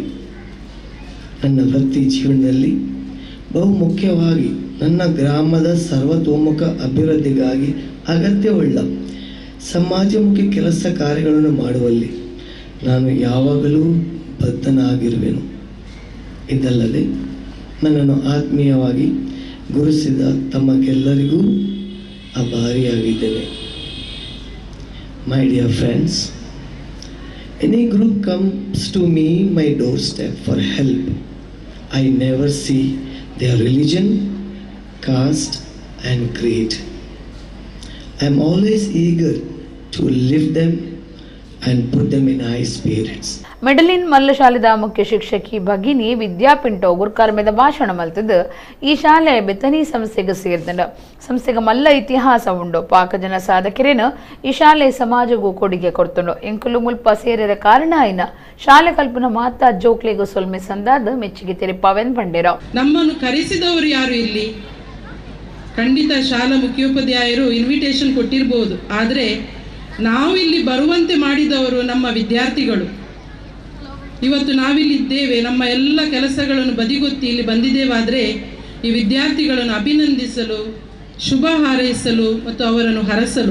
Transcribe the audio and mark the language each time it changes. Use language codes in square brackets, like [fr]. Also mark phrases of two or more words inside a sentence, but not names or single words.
[kn] ನನ್ನ ವೃತ್ತಿ ಜೀವನದಲ್ಲಿ ಬಹುಮುಖ್ಯವಾಗಿ ನನ್ನ ಗ್ರಾಮದ ಸರ್ವತೋಮುಖ ಅಭಿವೃದ್ಧಿಗಾಗಿ ಅಗತ್ಯವುಳ್ಳ ಸಮಾಜಮುಖಿ ಕೆಲಸ ಕಾರ್ಯಗಳನ್ನು ಮಾಡುವಲ್ಲಿ ನಾನು ಯಾವಾಗಲೂ ಬದ್ಧನಾಗಿರುವೆನು. ಇದಲ್ಲದೆ ನನ್ನನ್ನು ಆತ್ಮೀಯವಾಗಿ ಗುರುಸಿದ ತಮಗೆಲ್ಲರಿಗೂ ಆಭಾರಿಯಾಗಿದ್ದೇನೆ. [en] My dear friends, any group comes to me my doorstep for help. I never see their religion, caste and creed. I am always eager to lift them and put them in high spirits. [tcy] ಮೆಡಲಿನ್ ಮಲ್ಲ ಶಾಲೆದ ಮುಖ್ಯ ಶಿಕ್ಷಕಿ ಭಗಿನಿ ವಿದ್ಯಾಪಿಂಟೋ ಗುರ್ಕಾರ್ಮೆದ ಭಾಷಣ ಮಲ್ತದ ಈ ಶಾಲೆ ಬೆತನಿ ಸಂಸ್ಥೆಗೆ ಸೇರ್ದಂಡ ಸಂಸ್ಥೆಗೆ ಮಲ್ಲ ಇತಿಹಾಸ ಉಂಡು. ಪಾಕಜನ ಸಾಧಕರೇನು ಈ ಶಾಲೆ ಸಮಾಜಗೂ ಕೊಡುಗೆ ಕೊಡ್ತುಂಡು. ಎಂಕುಲು ಮುಲ್ಪ ಸೇರಿರ ಕಾರಣ ಐನ ಶಾಲೆ ಕಲ್ಪನ ಮಾತಾ ಜೋಕ್ಲೆಗೂ ಸೊಲ್ಮೆ ಸಂದಾದ ಮೆಚ್ಚುಗೆ ತೆರಿಪಾವೆನ್ ಪಂಡೇರ. [kn] ನಮ್ಮನ್ನು ಕರೆಸಿದವರು ಯಾರು ಇಲ್ಲಿ? ಖಂಡಿತ ಶಾಲಾ ಮುಖ್ಯೋಪಾಧ್ಯಾಯರು ಇನ್ವಿಟೇಷನ್ ಕೊಟ್ಟಿರಬಹುದು. ಆದರೆ ನಾವು ಇಲ್ಲಿ ಬರುವಂತೆ ಮಾಡಿದವರು ನಮ್ಮ ವಿದ್ಯಾರ್ಥಿಗಳು. ಇವತ್ತು ನಾವಿಲ್ಲಿದ್ದೇವೆ, ನಮ್ಮ ಎಲ್ಲ ಕೆಲಸಗಳನ್ನು ಬದಿಗೊತ್ತಿ ಇಲ್ಲಿ ಬಂದಿದ್ದೇವಾದರೆ ಈ ವಿದ್ಯಾರ್ಥಿಗಳನ್ನು ಅಭಿನಂದಿಸಲು, ಶುಭ ಹಾರೈಸಲು ಮತ್ತು ಅವರನ್ನು ಹರಸಲು.